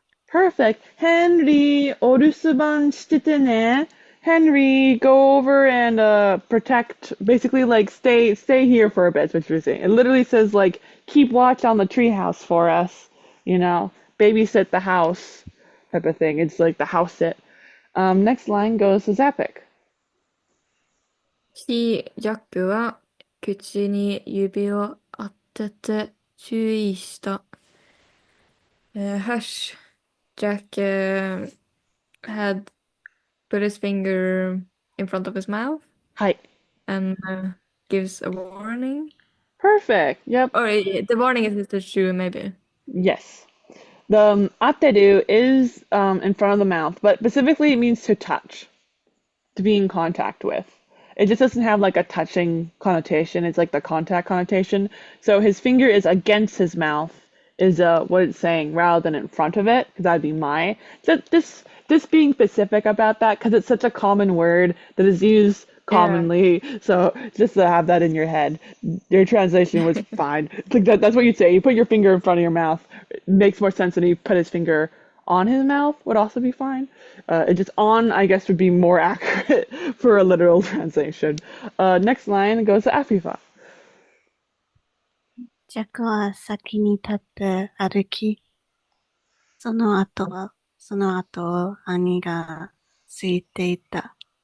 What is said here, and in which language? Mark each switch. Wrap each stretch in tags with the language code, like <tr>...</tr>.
<en>Perfect.</en> <ja>Henry, orusuban shitete ne.</ja> <en>Henry, go over and protect, basically like stay here for a bit, is what you're saying. It literally says like keep watch on the treehouse for us, babysit the house type of thing. It's like the house sit. Next line goes to Zapik.</en> <ja>ジャックは口に指を当てて注意した。</ja> <en>Hush. Jack had put his finger in front of his mouth</en> <ja>はい。</ja> <en>and gives a warning. Perfect. Yep. Or the warning is the shoe, maybe. Yes. The ateru is in front of the mouth, but specifically it means to touch, to be in contact with. It just doesn't have like a touching connotation. It's like the contact connotation. So his finger is against his mouth, is what it's saying rather than in front of it, because that'd be my. Just being specific about that, because it's such a common word that is used commonly. So just to have that in your head, your translation was fine. It's like that's what you'd say. You put your finger in front of your mouth. It makes more sense than you put his finger on his mouth would also be fine. It just on, I guess, would be more accurate for a literal translation. Next line goes to Afifa.</en> <ja>ジャックは先に立って歩き、その後を兄がついていた。</ja>